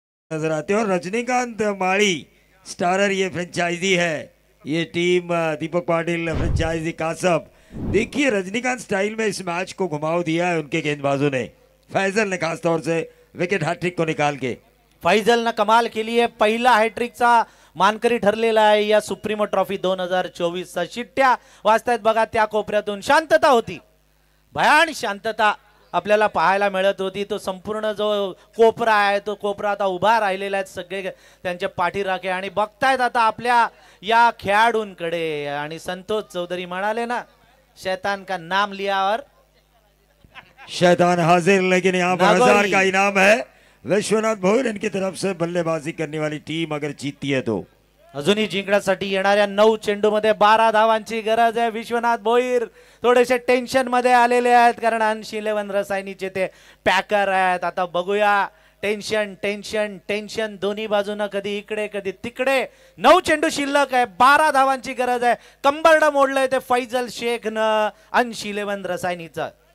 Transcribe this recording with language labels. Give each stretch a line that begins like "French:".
Hindi: नजर आते हैं। और रजनीकांत माड़ी स्टारर ये फ्रेंचाइजी है, ये टीम दीपक पाटिल फ्रेंचाइजी कासब। देखिए रजनीकांत स्टाइल में इस मैच को घुमाव दिया है उनके गेंदबाजों ने। फैजल ने खासतौर से विकेट हैट्रिक को निकाल के
Marathi: फैजलनं कमाल केली आहे. पहिला हॅट्रिकचा मानकरी ठरलेला आहे या सुप्रीमो ट्रॉफी 2024चा. शिट्ट्या वाजतायत बघा त्या कोपऱ्यातून. शांतता होती, भयान शांतता आपल्याला पाहायला मिळत होती. तो संपूर्ण जो कोपरा आहे तो कोपरा आता उभा राहिलेला आहे. सगळे त्यांचे पाठीराखे आणि बघतायत आता आपल्या या खेळाडूंकडे. आणि संतोष चौधरी म्हणाले ना,
Hindi: शैतान का नाम लिया और शैतान हाजिर, लेकिन यहाँ पर नागोरी। 1000 का इनाम है विश्वनाथ भोईर इनकी तरफ से। बल्लेबाजी करने वाली टीम अगर जीतती है तो
Marathi: अजूनही जिंकण्यासाठी येणाऱ्या 9 चेंडूमध्ये 12 धावांची गरज आहे. विश्वनाथ भोईर थोडेसे टेन्शन मध्ये आलेले आहेत कारण अंश 11 रसायनीचे ते पॅकर आहेत. आता बघूया. टेन्शन टेन्शन टेन्शन दोन्ही बाजूनं, कधी इकडे कधी तिकडे. 9 चेंडू शिल्लक आहे, 12 धावांची गरज आहे. कंबरडं मोडलंय ते फैजल शेखनं अंश 11 रसायनीचा.